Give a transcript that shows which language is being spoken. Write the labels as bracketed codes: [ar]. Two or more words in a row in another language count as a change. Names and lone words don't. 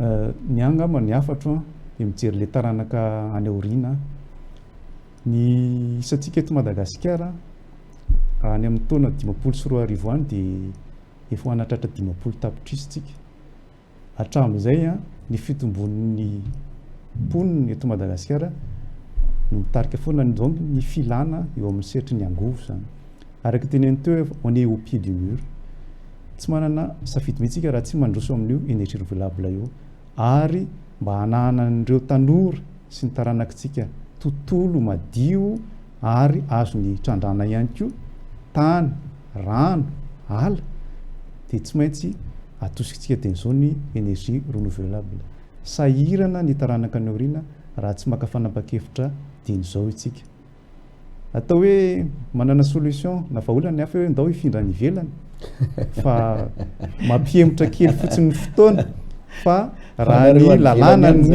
[mg] ny angamba ny afatra dia mijery le taranaka any aoriana ny isatsika eto Madagasikara any amin'ny taona 540 any dia efa hanatratra 500 tapitrisa tsika hatramin'izay ny fitombon'ny mponina eto Madagasikara no mitarika foana ny filana eo amin'ny sehatry ny angovo zany araka teneny teo [fr] on est au pied du mur [mg] tsy manana safidy mihitsika raha tsy mandroso amin'io [fr] énergie renouvelable [mg] io ary mba hanahana an'ireo tanora sy ny taranakitsika tontolo madio ary azo ny trandrana ihany koa tany rano ala dia tsy maintsy atosikintsika teny izao ny [fr] énergie renouvelable [mg] sahirana ny taranaka ny aoriana raha tsy maka fanapa-kevitra teny izao itsika atao hoe manana solution na vahaolana ny hafa hoe ndao hifindra ny ivelany fa mampihemotra kely fotsiny ny fotoana fa raha ny lalàna